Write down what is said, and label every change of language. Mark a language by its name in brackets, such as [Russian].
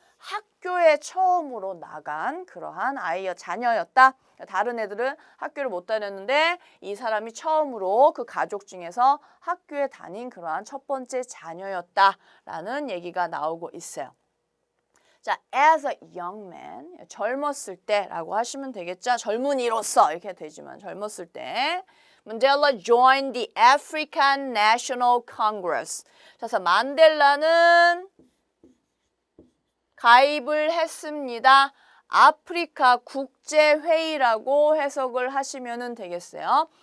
[Korean] 학교에 처음으로 나간 그러한 자녀였다. 다른 애들은 학교를 못 다녔는데, 이 사람이 처음으로 그 가족 중에서 학교에 다닌 그러한 첫 번째 자녀였다라는 얘기가 나오고 있어요. 자, [English] as a young man, [Korean] 젊었을 때라고 하시면 되겠죠. 젊은이로서 이렇게 되지만 젊었을 때 [English] Mandela joined the African National Congress. [Korean] 그래서 만델라는 가입을 했습니다. 아프리카 국제회의라고 해석을 하시면 되겠어요.